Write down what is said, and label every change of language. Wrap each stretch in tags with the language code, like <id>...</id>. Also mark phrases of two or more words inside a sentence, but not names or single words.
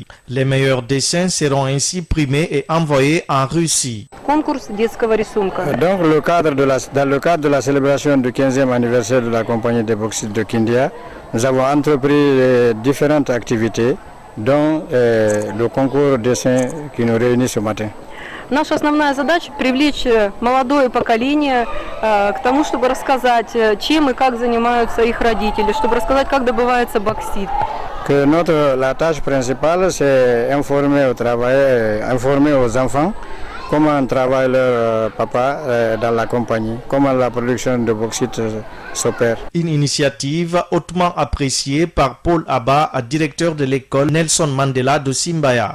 <fr>Les meilleurs dessins seront ainsi primés et envoyés en Russie. Donc, dans le cadre de la célébration du 15e anniversaire de la compagnie des bauxites de Kindia, nous avons entrepris différentes activités, dont le concours dessin qui nous réunit ce matin.</fr> <ru>Наша основная задача – привлечь молодое поколение к тому, чтобы рассказать, чем и как занимаются их родители, чтобы рассказать, как добывается боксит.</ru> <fr>La tâche principale, c'est informer aux enfants comment travaille leur papa dans la compagnie, comment la production de bauxite s'opère. Une initiative hautement appréciée par Paul Abba, directeur de l'école Nelson Mandela de Simbaya.</fr>